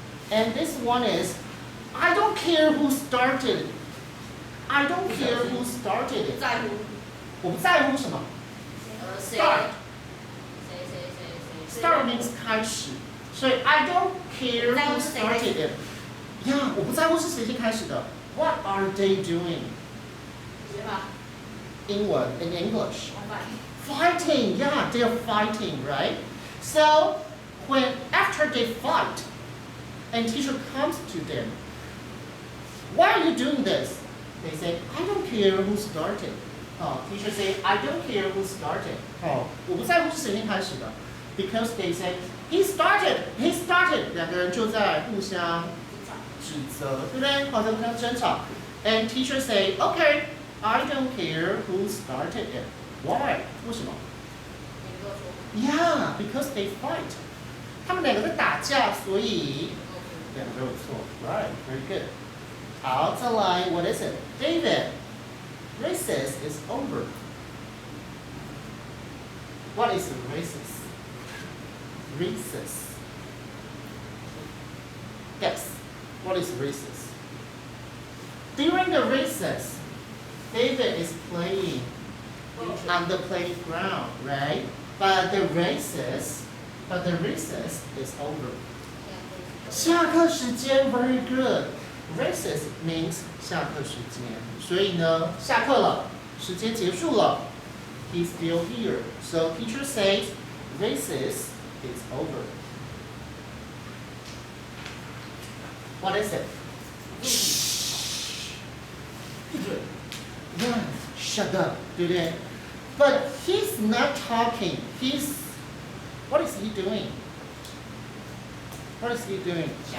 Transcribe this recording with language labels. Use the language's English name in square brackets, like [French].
[English] And this one is, I don't care who started. I don't care who started it. [Chinese] 在乎。我不在乎什么? 谁 [English] Start. [Chinese] 谁 [English] Start means 开始. So I don't care who started it. [Chinese] Yeah, 我不在乎是谁先开始的. [English] What are they doing? [Chinese] 谁吧英文 [English] in English. Fighting. Yeah, they are fighting, right? So when after they fight, and teacher comes to them, why are you doing this? They say, I don't care who started. Teacher say, I don't care who started. [Chinese] 我不在乎是谁先开始的. [English] because they say he started， [Chinese] 两个人就在互相指责，对不对？好像互相争吵。 [English] And teacher say, okay, I don't care who started it. Why？ [Chinese] 为什么 [English] ？Yeah, because they fight. [Chinese] 他们两个在打架，所以两个都有错。 [English] Right, very good. [Chinese] 好，再来 [English] ，What is it? David, recess is over. What is recess? Recess. Yes. What is recess? During the recess, David is playing on the playground, right? But the recess is over. [Chinese] 下课时间 [English] very good. Recess means [Chinese] 下课时间，所以呢，下课了，时间结束了。 [English] He's still here. So teacher says recess is over. What is it? Shh. Yeah, shut up, [Chinese] 对不对？ [English] But he's not talking. What is he doing? What is he doing?